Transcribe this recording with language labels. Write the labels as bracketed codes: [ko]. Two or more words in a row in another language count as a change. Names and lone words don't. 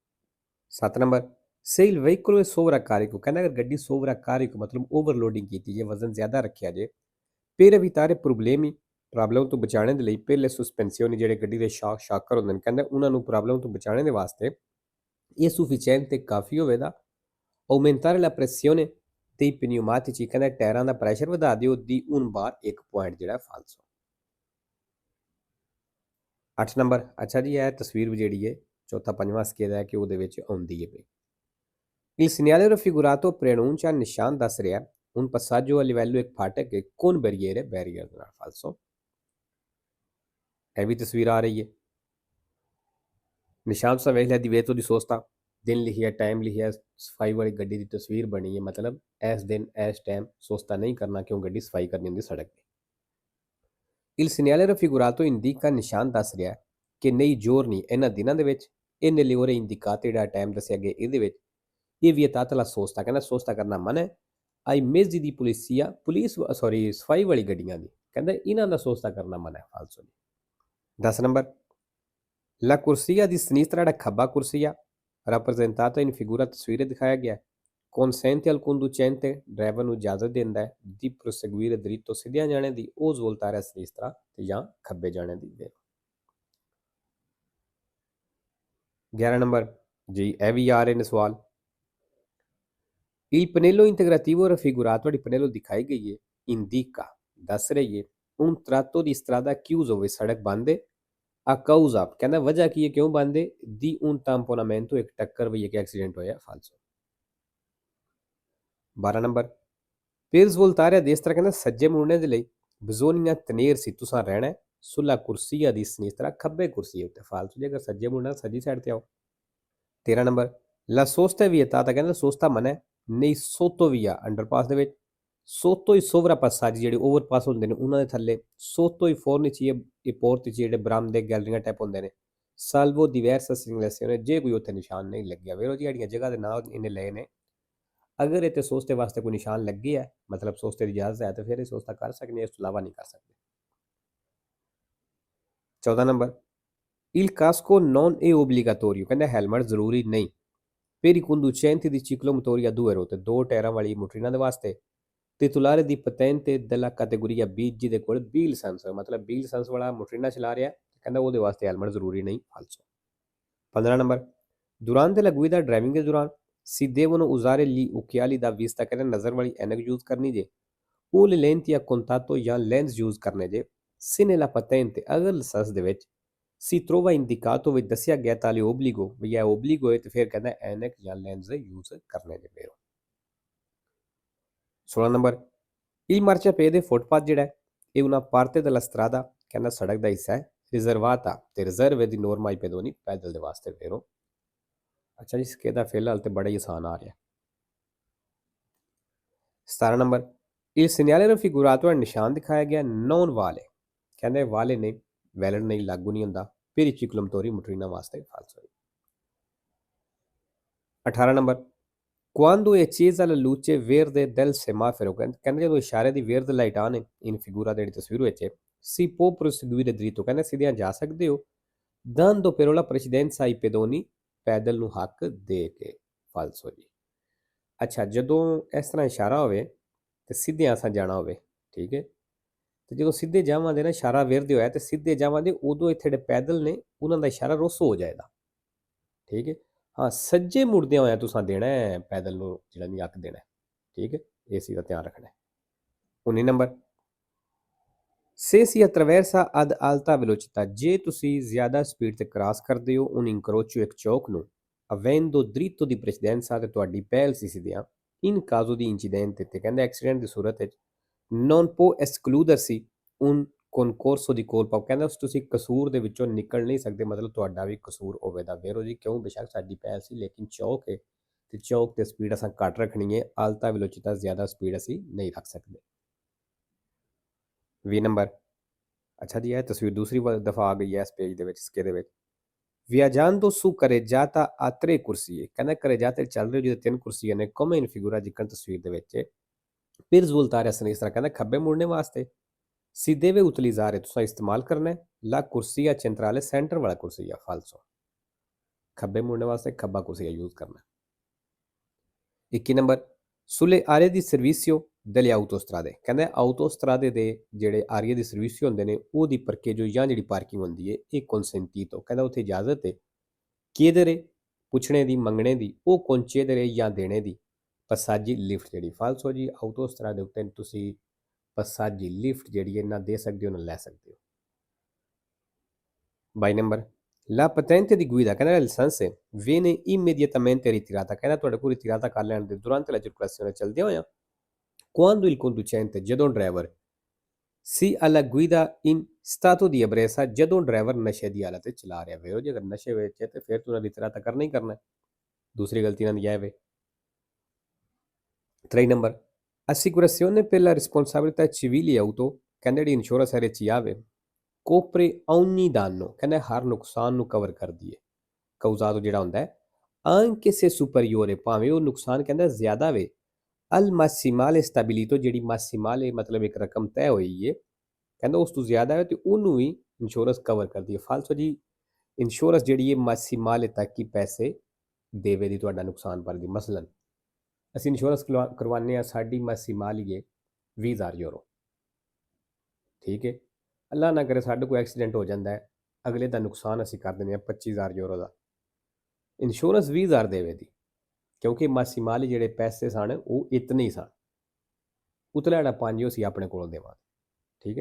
[pa] 7 ਨੰਬਰ, [it] se il veicolo è sovraccarico [pa] ਕਹਿੰਦਾ ਅਗਰ ਗੱਡੀ sovraccarico ਮਤਲਬ ਓਵਰਲੋਡਿੰਗ ਕੀਤੀ ਜੇ, ਵਜ਼ਨ ਜ਼ਿਆਦਾ ਰੱਖਿਆ ਜੇ [it] per evitare problemi [pa] ਪ੍ਰੋਬਲਮ ਤੋਂ ਬਚਾਉਣ ਦੇ ਲਈ [it] per le sospensioni [pa] ਜਿਹੜੇ ਗੱਡੀ ਦੇ ਸ਼ਾਕਰ ਹੁੰਦੇ ਨੇ ਕਹਿੰਦਾ ਉਹਨਾਂ ਨੂੰ ਪ੍ਰੋਬਲਮ ਤੋਂ ਬਚਾਉਣ ਦੇ ਵਾਸਤੇ ਇਹ sufficiente ਕਾਫੀ ਹੋਵੇਗਾ [it] aumentare la pressione dei pneumatici [pa] ਕਹਿੰਦਾ ਟਾਇਰਾਂ ਦਾ ਪ੍ਰੈਸ਼ਰ ਵਧਾ ਦਿਓ ਦੀ [it] un bar [pa] ਇੱਕ ਪੁਆਇੰਟ ਜਿਹੜਾ ਫਾਲਸੋ। 8 ਨੰਬਰ, ਅੱਛਾ ਜੀ ਇਹ ਤਸਵੀਰ ਜਿਹੜੀ ਹੈ ਚੌਥਾ ਪੰਜਵਾਂ ਸਕੇਲ ਹੈ ਕਿ ਉਹਦੇ ਵਿੱਚ ਆਉਂਦੀ ਹੈ ਪਈ। [it] Il segnale raffigurato preannuncia [pa] ਨਿਸ਼ਾਨ ਦੱਸ ਰਿਹਾ [it] un passaggio a livello [pa] ਇੱਕ ਫਾਟਕ ਹੈ [it] con barriere [pa] ਬੈਰੀਅਰ ਦੇ ਨਾਲ ਫਾਲਸੋ। ਇਹ ਵੀ ਤਸਵੀਰ ਆ ਰਹੀ ਹੈ। ਨਿਸ਼ਾਨ ਤੁਸੀਂ ਵੇਖ ਲਿਆ ਦੀਵੇਤੋ ਦੀ ਸੋਚਤਾ, ਦਿਨ ਲਿਖਿਆ, ਟਾਈਮ ਲਿਖਿਆ, ਸਫਾਈ ਵਾਲੀ ਗੱਡੀ ਦੀ ਤਸਵੀਰ ਬਣੀ ਹੈ ਮਤਲਬ ਇਸ ਦਿਨ ਇਸ ਟਾਈਮ ਸੋਚਤਾ ਨਹੀਂ ਕਰਨਾ ਕਿਉਂ ਗੱਡੀ ਸਫਾਈ ਕਰਨੀ ਹੁੰਦੀ ਸੜਕ ਤੇ। [it] Il segnale raffigurato indica [pa] ਨਿਸ਼ਾਨ ਦੱਸ ਰਿਹਾ ਕਿ [it] nei giorni [pa] ਇਹਨਾਂ ਦਿਨਾਂ ਦੇ ਵਿੱਚ ਇਹ [it] nelle ore indicate [pa] ਜਿਹੜਾ ਟਾਈਮ ਦੱਸਿਆ ਗਿਆ ਇਹਦੇ ਵਿੱਚ ਇਹ [it] vietata la sosta [pa] ਕਹਿੰਦਾ ਸੋਚਤਾ ਕਰਨਾ ਮਨਾ ਹੈ [it] ai mezzi di polizia [pa] ਸਫਾਈ ਵਾਲੀ ਗੱਡੀਆਂ ਦੀ ਕਹਿੰਦਾ ਇਹਨਾਂ ਦਾ ਸੋਚਤਾ ਕਰਨਾ ਮਨਾ ਹੈ ਫਾਲਸੋ। 10 ਨੰਬਰ, [it] la corsia di sinistra [pa] ਜਿਹੜਾ ਖੱਬਾ ਕੁਰਸੀਆ [it] rappresentata in figura [pa] ਤਸਵੀਰ ਦਿਖਾਇਆ ਗਿਆ [it] consente al conducente [pa] ਡਰਾਈਵਰ ਨੂੰ ਇਜਾਜ਼ਤ ਦਿੰਦਾ ਹੈ [it] di proseguire dritto [pa] ਸਿੱਧਿਆਂ ਜਾਣੇ ਦੀ [it] o svoltare a sinistra [pa] ਤੇ ਜਾਂ ਖੱਬੇ ਜਾਣੇ ਦੀ। 11 ਨੰਬਰ ਜੀ, ਇਹ ਵੀ ਆ ਰਹੇ ਨੇ ਸਵਾਲ। [it] Il pannello integrativo raffigurato [pa] ਜਿਹੜੀ ਪਨੇਲੋ ਦਿਖਾਈ ਗਈ ਹੈ indica ਦੱਸ ਰਹੀ ਹੈ [it] un tratto di strada chiuso [pa] ਹੋਵੇ ਸੜਕ ਬੰਦ ਹੈ [it] a causa [pa] ਕਹਿੰਦਾ ਵਜ੍ਹਾ ਕੀ ਹੈ ਕਿਉਂ ਬੰਦ ਹੈ [it] di un tamponamento [pa] ਇੱਕ ਟੱਕਰ ਹੋਈ, ਇੱਕ ਐਕਸੀਡੈਂਟ ਹੋਇਆ ਫਾਲਸੋ। 12 ਨੰਬਰ, [it] per svoltare a destra [pa] ਕਹਿੰਦਾ ਸੱਜੇ ਮੁੜਨੇ ਦੇ ਲਈ [it] bisogna tenersi [pa] ਤੁਸੀਂ ਰਹਿਣਾ [it] sulla corsia di sinistra [pa] ਖੱਬੇ ਕੁਰਸੀ ਉੱਤੇ ਫਾਲਸੋ। ਜੇ ਅਗਰ ਸੱਜੇ ਮੁੜਨਾ ਸੱਜੀ ਸਾਈਡ ਤੇ ਆਓ। 13 ਨੰਬਰ, [it] la sosta è vietata [pa] ਕਹਿੰਦਾ ਸੋਸਤਾ ਮਨਾ ਹੈ ਨਹੀਂ sottovia ਅੰਡਰਪਾਸ ਦੇ ਵਿੱਚ [it] sotto i sovrappassaggi [pa] ਜਿਹੜੇ ਓਵਰਪਾਸ ਹੁੰਦੇ ਨੇ ਉਹਨਾਂ ਦੇ ਥੱਲੇ [it] sotto i fornici e portici [pa] ਜਿਹੜੇ ਬਰਾਮਦੇ ਗੈਲਰੀਆਂ ਟਾਈਪ ਹੁੰਦੇ ਨੇ [it] salvo diversa segnalazione [pa] ਜੇ ਕੋਈ ਉੱਥੇ ਨਿਸ਼ਾਨ ਨਹੀਂ ਲੱਗਿਆ। ਵੇਖੋ ਜੀ ਜਿਹੜੀਆਂ ਜਗ੍ਹਾ ਦੇ ਨਾਂ ਇਹਨੇ ਲਏ ਨੇ, ਅਗਰ ਇੱਥੇ ਸੋਸਤੇ ਵਾਸਤੇ ਕੋਈ ਨਿਸ਼ਾਨ ਲੱਗੇ ਹੈ, ਮਤਲਬ ਸੋਸਤੇ ਦੀ ਇਜਾਜ਼ਤ ਹੈ, ਤਾਂ ਫਿਰ ਇਹ ਸੋਸਤਾ ਕਰ ਸਕਦੇ, ਇਸ ਤੋਂ ਇਲਾਵਾ ਨਹੀਂ ਕਰ ਸਕਦੇ। 14 ਨੰਬਰ, [it] il casco non è obbligatorio, [pa] ਕਹਿੰਦਾ ਹੈਲਮਟ ਜ਼ਰੂਰੀ ਨਹੀਂ [it] per i conducenti di ciclomotori a due ruote, [pa] ਦੋ ਟਾਇਰਾਂ ਵਾਲੀ ਮੋਟਰਸਾਈਕਲਾਂ ਦੇ ਵਾਸਤੇ, [it] titolare di patente della categoria B [pa] ਜਿਹਦੇ ਕੋਲ B ਲਾਇਸੈਂਸ ਹੋਵੇ, ਮਤਲਬ B ਲਾਇਸੈਂਸ ਵਾਲਾ ਮੋਟਰਸਾਈਕਲ ਚਲਾ ਰਿਹਾ, ਕਹਿੰਦਾ ਉਹਦੇ ਵਾਸਤੇ ਹੈਲਮਟ ਜ਼ਰੂਰੀ ਨਹੀਂ, ਫਾਲਸੋ। 15 ਨੰਬਰ, [it] durante la guida [pa] driving ਦੇ ਦੌਰਾਨ [it] si devono usare gli occhiali da vista, [pa] ਕਹਿੰਦਾ ਨਜ਼ਰ ਵਾਲੀ ਐਨਕ ਯੂਜ਼ ਕਰਨੀ ਜੇ, ਉਹ [it] le lenti a contatto [pa] ਜਾਂ ਲੈਂਸ ਯੂਜ਼ ਕਰਨੇ ਜੇ, [it] se nella patente [pa] ਅਗਰ ਲਾਇਸੈਂਸ ਦੇ ਵਿੱਚ [it] si trova indicato [pa] ਵਿੱਚ ਦੱਸਿਆ ਗਿਆ [it] tale obbligo [pa] ਵੀ ਇਹ obbligo ਹੈ, ਤੇ ਫਿਰ ਕਹਿੰਦਾ ਐਨਕ ਜਾਂ ਲੈਂਸ ਯੂਜ਼ ਕਰਨੇ ਜੇ। ਫਿਰ 16 ਨੰਬਰ, [it] il marciapiede [pa] ਫੁੱਟਪਾਥ ਜਿਹੜਾ ਹੈ ਇਹ [it] una parte della strada, [pa] ਕਹਿੰਦਾ ਸੜਕ ਦਾ ਹਿੱਸਾ ਹੈ, ਰਿਜ਼ਰਵਾਤਾ ਤੇ ਰਿਜ਼ਰਵ ਦੀ ਨੋਰਮਾ ਹੀ ਪੈਦੋਨੀ ਪੈਦਲ ਦੇ ਵਾਸਤੇ। ਫਿਰ ਅੱਛਾ ਜੀ, ਸਕੇਦਾ ਫਿਲਹਾਲ ਤੇ ਬੜਾ ਹੀ ਆਸਾਨ ਆ ਰਿਹਾ। 17 ਨੰਬਰ, [it] il segnale raffigurato [pa] ਨਿਸ਼ਾਨ ਦਿਖਾਇਆ ਗਿਆ [it] non vale, [pa] ਕਹਿੰਦੇ ਵਾਲੇ ਨੇ ਵੈਲਿਡ ਨਹੀਂ, ਲਾਗੂ ਨਹੀਂ ਹੁੰਦਾ [it] per i ciclomotori [pa] ਮੋਟਰੀਨਾ ਵਾਸਤੇ, ਫਾਲਸੋ। 18 ਨੰਬਰ, [it] quando è accesa la luce verde del semaforo, [pa] ਕਹਿੰਦੇ ਜਦੋਂ ਇਸ਼ਾਰੇ ਦੀ ਵੇਰਦ ਲਾਈਟ ਆਨ ਹੈ [it] in figura [pa] ਜਿਹੜੀ ਤਸਵੀਰ ਵਿੱਚ ਹੈ, [it] si può proseguire dritto, [pa] ਕਹਿੰਦੇ ਸਿੱਧਿਆਂ ਜਾ ਸਕਦੇ ਹੋ, [it] dando però la precedenza ai pedoni, [pa] ਪੈਦਲ ਨੂੰ ਹੱਕ ਦੇ ਕੇ, ਫਾਲਸੋ ਜੀ। ਅੱਛਾ, ਜਦੋਂ ਇਸ ਤਰ੍ਹਾਂ ਇਸ਼ਾਰਾ ਹੋਵੇ ਤੇ ਸਿੱਧਿਆਂ ਅਸਾਂ ਜਾਣਾ ਹੋਵੇ, ਠੀਕ ਹੈ, ਤੇ ਜਦੋਂ ਸਿੱਧੇ ਜਾਵਾਂਗੇ ਨਾ, ਇਸ਼ਾਰਾ ਵੇਰਦੇ ਹੋਇਆ ਤੇ ਸਿੱਧੇ ਜਾਵਾਂਗੇ, ਉਦੋਂ ਇੱਥੇ ਜਿਹੜੇ ਪੈਦਲ ਨੇ ਉਹਨਾਂ ਦਾ ਇਸ਼ਾਰਾ ਰੁੱਸ ਹੋ ਜਾਏਗਾ, ਠੀਕ ਹੈ। ਹਾਂ, ਸੱਜੇ ਮੁੜਦਿਆਂ ਹੋਇਆ ਤੁਸੀਂ ਦੇਣਾ ਹੈ ਪੈਦਲ ਨੂੰ ਜਿਹੜਾ ਨਹੀਂ ਹੱਕ ਦੇਣਾ, ਠੀਕ ਹੈ, ਇਸ ਚੀਜ਼ ਦਾ ਧਿਆਨ ਰੱਖਣਾ। 19 ਨੰਬਰ, [it] se si attraversa ad alta velocità, [pa] ਜੇ ਤੁਸੀਂ ਜ਼ਿਆਦਾ ਸਪੀਡ ਤੇ ਕ੍ਰਾਸ ਕਰਦੇ ਹੋ [it] un incrocio [pa] ਇੱਕ ਚੌਕ ਨੂੰ, [it] avendo dritto di precedenza, [pa] ਤੇ ਤੁਹਾਡੀ ਪਹਿਲ ਸੀ ਸਿੱਧਿਆਂ, [it] in caso di incidente, [pa] ਤੇ ਕਹਿੰਦੇ ਐਕਸੀਡੈਂਟ ਦੀ ਸੂਰਤ ਵਿੱਚ [it] non può escludersi un concorso di colpa, [pa] ਕਹਿੰਦਾ ਤੁਸੀਂ ਕਸੂਰ ਦੇ ਵਿੱਚੋਂ ਨਿਕਲ ਨਹੀਂ ਸਕਦੇ, ਮਤਲਬ ਤੁਹਾਡਾ ਵੀ ਕਸੂਰ ਹੋਵੇਗਾ। ਵੇਰੋ ਜੀ ਕਿਉਂ, ਬੇਸ਼ੱਕ ਸਾਡੀ ਪਹਿਲ ਸੀ ਲੇਕਿਨ ਚੌਕ ਹੈ ਤੇ ਚੌਕ ਤੇ ਸਪੀਡ ਅਸਾਂ ਘੱਟ ਰੱਖਣੀ ਹੈ, [it] alta velocità [pa] ਜ਼ਿਆਦਾ ਸਪੀਡ ਅਸੀਂ ਨਹੀਂ ਰੱਖ ਸਕਦੇ। 20 ਨੰਬਰ, ਅੱਛਾ ਜੀ, ਇਹ ਤਸਵੀਰ ਦੂਸਰੀ ਦਫਾ ਆ ਗਈ ਹੈ ਇਸ ਪੇਜ ਦੇ ਵਿੱਚ, ਇਸਕੇ ਦੇ ਵਿੱਚ [it] viaggiando su carreggiata a 3 [pa] ਕੁਰਸੀਏ, ਕਹਿੰਦਾ carreggiata ਚੱਲ ਰਹੀ ਜਿਹਦੇ 3 ਕੁਰਸੀਆਂ ਨੇ, [it] come in figura [pa] ਜਿੱਕਣ ਤਸਵੀਰ ਦੇ ਵਿੱਚ [it] per svoltare a sinistra, [pa] ਕਹਿੰਦਾ ਖੱਬੇ ਮੁੜਨੇ ਵਾਸਤੇ [it] si deve utilizzare, [pa] ਤੁਸੀਂ ਇਸਤੇਮਾਲ ਕਰਨਾ ਹੈ [it] la corsia centrale, [pa] ਸੈਂਟਰ ਵਾਲਾ ਕੁਰਸੀਆ, ਫਾਲਸੋ। ਖੱਬੇ ਮੁੜਨੇ ਵਾਸਤੇ ਖੱਬਾ ਕੁਰਸੀਆ ਯੂਜ਼ ਕਰਨਾ। 21 ਨੰਬਰ, [it] sulle aree di servizio delle autostrade, [pa] ਕਹਿੰਦੇ ਆਟੋਸਟਰਾਦੇ ਦੇ ਜਿਹੜੇ ਆਰੀਏ ਦੀ ਸਰਵਿਸ ਹੁੰਦੇ ਨੇ ਉਹਦੀ ਪਰਕੇਜੋ ਜਾਂ ਜਿਹੜੀ ਪਾਰਕਿੰਗ ਹੁੰਦੀ ਹੈ ਇਹ consentito, ਕਹਿੰਦਾ ਉੱਥੇ ਇਜਾਜ਼ਤ ਹੈ chiedere, ਪੁੱਛਣੇ ਦੀ, ਮੰਗਣੇ ਦੀ, ਉਹ concedere ਜਾਂ ਦੇਣੇ ਦੀ, ਪਸਾਜੀ ਲਿਫਟ ਜਿਹੜੀ, ਫਾਲਸੋ ਜੀ। ਆਟੋਸਟਰਾ ਦੇ ਉੱਤੇ ਤੁਸੀਂ ਪਸਾਜੀ ਲਿਫਟ ਜਿਹੜੀ ਹੈ ਨਾ ਦੇ ਸਕਦੇ ਹੋ ਨਾ ਲੈ ਸਕਦੇ ਹੋ। 22 ਨੰਬਰ, [it] la patente di guida, [pa] ਕਹਿੰਦਾ ਲਾਇਸੈਂਸ ਹੈ [it] viene immediatamente ritirata, [pa] ਕਹਿੰਦਾ ਤੁਹਾਡੇ ਕੋਲ ਰਿਟਿਰਾਤਾ ਕਰ ਲੈਣ ਦੇ [it] durante la circolazione [pa] ਚੱਲਦੇ ਹੋਇਆ, [it] quando il conducente, [pa] ਜਦੋਂ ਡਰਾਈਵਰ ਸੀ [it] alla guida in stato di ebbrezza, [pa] ਜਦੋਂ ਡਰਾਈਵਰ ਨਸ਼ੇ ਦੀ ਹਾਲਤ ਵਿੱਚ ਚਲਾ ਰਿਹਾ ਹੋਵੇ, ਜੇ ਅਗਰ ਨਸ਼ੇ ਵਿੱਚ ਹੈ ਤੇ ਫਿਰ ਤੁਹਾਨੂੰ ਰਿਟਿਰਾਤਾ ਕਰਨਾ ਹੀ ਕਰਨਾ, ਦੂਸਰੀ ਗਲਤੀ ਨਾਲ ਨਹੀਂ ਆਵੇ। 3 ਨੰਬਰ, [it] assicurazione per la responsabilità civile auto, [pa] ਕਹਿੰਦੇ ਜਿਹੜੀ ਇੰਸ਼ੋਰੈਂਸ ਹੈ ਵਿੱਚ ਆਵੇ [it] copre ogni danno, [pa] ਕਹਿੰਦੇ ਹਰ ਨੁਕਸਾਨ ਨੂੰ ਕਵਰ ਕਰਦੀ ਹੈ, causato ਜਿਹੜਾ ਹੁੰਦਾ ਹੈ [it] anche se superiore, [pa] ਭਾਵੇਂ ਉਹ ਨੁਕਸਾਨ ਕਹਿੰਦਾ ਜ਼ਿਆਦਾ ਵੇ [it] al massimale stabilito, [pa] ਜਿਹੜੀ ਮਾਸੀਮਾਲੇ ਮਤਲਬ ਇੱਕ ਰਕਮ ਤੈਅ ਹੋਈ ਹੈ, ਕਹਿੰਦਾ ਉਸ ਤੋਂ ਜ਼ਿਆਦਾ ਹੈ ਤੇ ਉਹਨੂੰ ਵੀ ਇੰਸ਼ੋਰੈਂਸ ਕਵਰ ਕਰਦੀ ਹੈ, ਫਾਲਸੋ ਜੀ। ਇੰਸ਼ੋਰੈਂਸ ਜਿਹੜੀ ਹੈ ਮਾਸੀਮਾਲੇ ਤੱਕ ਹੀ ਪੈਸੇ ਦੇਵੇ ਦੀ ਤੁਹਾਡਾ ਨੁਕਸਾਨ ਭਰਦੀ। ਮਸਲਨ ਅਸੀਂ ਇੰਸ਼ੋਰੈਂਸ ਕਰਵਾਉਂਦੇ ਹਾਂ, ਸਾਡੀ ਮਾਸੀਮਾਲੀ ਹੈ 20,000 ਯੂਰੋ, ਠੀਕ ਹੈ, ਅੱਲਾ ਨਾ ਕਰੇ ਸਾਡੇ ਕੋਲ ਐਕਸੀਡੈਂਟ ਹੋ ਜਾਂਦਾ ਹੈ, ਅਗਲੇ ਦਾ ਨੁਕਸਾਨ ਅਸੀਂ ਕਰ ਦਿੰਦੇ ਹਾਂ 25,000 ਯੂਰੋ ਦਾ, ਇੰਸ਼ੋਰੈਂਸ 20,000 ਦੇਵੇ ਦੀ, ਕਿਉਂਕਿ ਮਾਸੀਮਾਲੀ ਜਿਹੜੇ ਪੈਸੇ ਸਨ ਉਹ ਇਤਨੇ ਹੀ ਸਨ, ਉਤਲਾ ਜਿਹੜਾ 5 ਅਸੀਂ ਆਪਣੇ ਕੋਲੋਂ ਦੇਵਾਂਗੇ, ਠੀਕ ਹੈ।